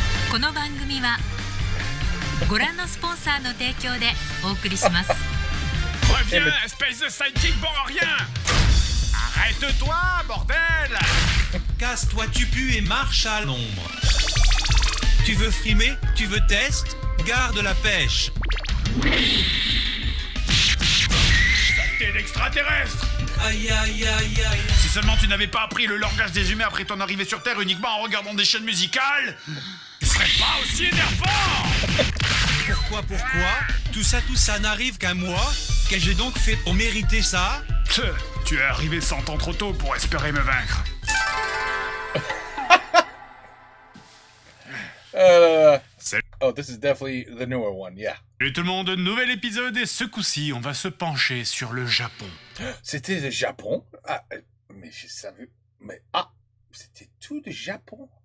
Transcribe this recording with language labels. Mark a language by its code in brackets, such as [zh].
[ja] この番組はご覧のスポンサーの提供でお送りします。 [fr] Reviens, espèce de sidekick bon à rien! Arrête-toi, bordel! Casse-toi, tu pues et marche à l'ombre. Tu veux frimer? Tu veux test? Garde la pêche. Saleté d'extraterrestre! Aïe aïe aïe aïe. Si seulement tu n'avais pas appris le langage des humains après ton arrivée sur Terre uniquement en regardant des chaînes musicales, ce serait pas aussi énervant! Pourquoi? Tout ça n'arrive qu'à moi? Qu'ai-je donc fait pour mériter ça? Tu es arrivé 100 ans trop tôt pour espérer me vaincre. [en] Oh, this is definitely the newer one, yeah. [fr] Salut tout le monde, nouvel épisode et ce coup-ci, on va se pencher sur le Japon. C'était le Japon? Ah, mais je savais... Mais c'était tout le Japon?